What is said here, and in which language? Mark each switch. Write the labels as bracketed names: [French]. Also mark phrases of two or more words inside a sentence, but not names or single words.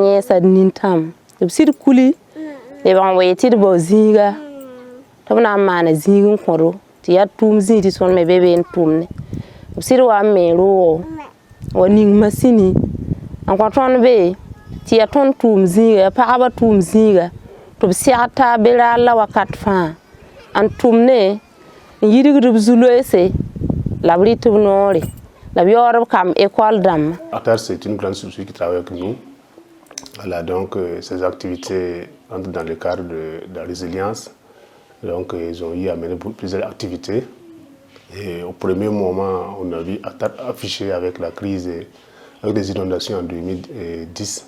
[Mossi] yẽesa d nintãm tɩ b sɩd kuli lebg n wee tɩ d bao zĩiga tɩ b na n maana zĩig n kõdo tɩ yaa tʋʋm zĩig tɩ tõnd me be be n tʋmne b sɩd wa n me roogo wa ning masini n kõ tõnd be tɩ yaa tõnd tʋʋm zĩiga pagba tʋʋm zĩiga tɩ b segd taa be raar la wakat fãa n tʋmne n yirgd b zu-loeese la b rɩt b noore la b yaood b kam école dãmba. [French] ATAD, c'est une grande structure qui travaille avec nous. Voilà, donc ces activités entrent dans le cadre de la résilience. Donc ils ont eu à mener plusieurs activités. Et au premier moment, on a vu ATAD affiché avec la crise, avec les inondations en 2010.